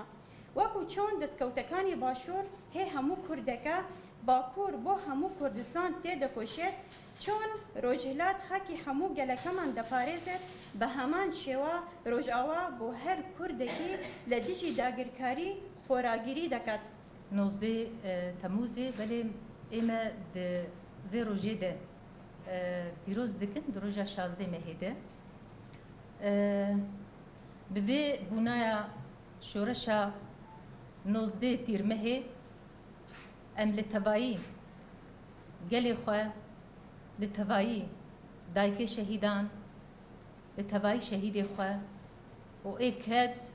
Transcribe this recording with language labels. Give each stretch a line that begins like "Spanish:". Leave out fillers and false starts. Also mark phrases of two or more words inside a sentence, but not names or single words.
Central Kurdish: وەکو چۆن دەستکەوتەکانی باشوور هێ هەموو کوردەکە باکوور بۆ هەموو کوردستان تێدەکۆشێت چۆن ڕۆژهلات خاکی هەموو گەلەکەمان دەپارێزێت بە هەمان شێوە ڕۆژئاوا بۆ هەر کوردێکی لە دژی داگیرکاری خۆراگیری دەکات.
Kurdish: 19 تەموزê belê ئێمە vê rojê de pîroz dikin di roja 16 mehê de bi vê bûnaya şoreşa 19 tîrmehê em li tevayî gelê xwe li tevayî dayikê şehîdan li tevayî şehîdê xwe û êked